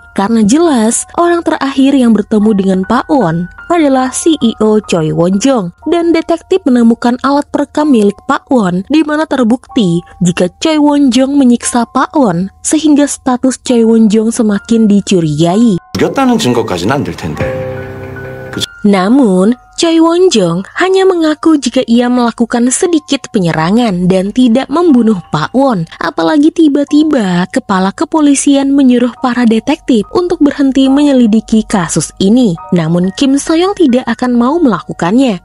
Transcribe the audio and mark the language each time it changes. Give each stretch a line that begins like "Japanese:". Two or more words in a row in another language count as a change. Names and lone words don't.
Indonesian: Karena jelas, orang terakhir yang bertemu dengan Pak Won adalah CEO Choi Won Jong, dan detektif menemukan alat perekam milik Pak Won di mana terbukti jika Choi Won Jong menyiksa Pak Won sehingga status Choi Won Jong semakin dicurigai.
Korean: 죽였다는 증거까지는 안 될 텐데.
Indonesian: Namun, Choi Won Jong hanya mengaku jika ia melakukan sedikit penyerangan dan tidak membunuh Pak Won. Apalagi tiba-tiba kepala kepolisian menyuruh para detektif untuk berhenti menyelidiki kasus ini. Namun Kim So-young tidak akan mau melakukannya.